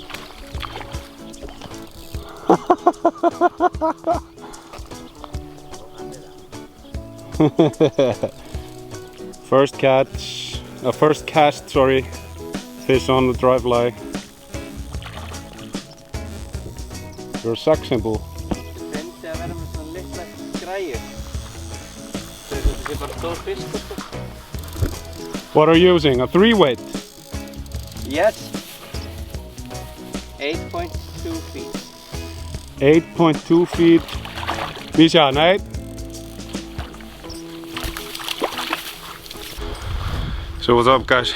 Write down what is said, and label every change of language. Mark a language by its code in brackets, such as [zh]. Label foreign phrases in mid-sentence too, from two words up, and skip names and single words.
[en] First cast, sorry. Fish on the dry fly. You're a sex symbol. [is] Reyndi að vera með svona litla græjur. Þetta sé bara stór fiskur sko. [en] What are you using? A 3-weight? Yes. 8.2 feet. 8.2 feet. Misha, nej. So what's up guys?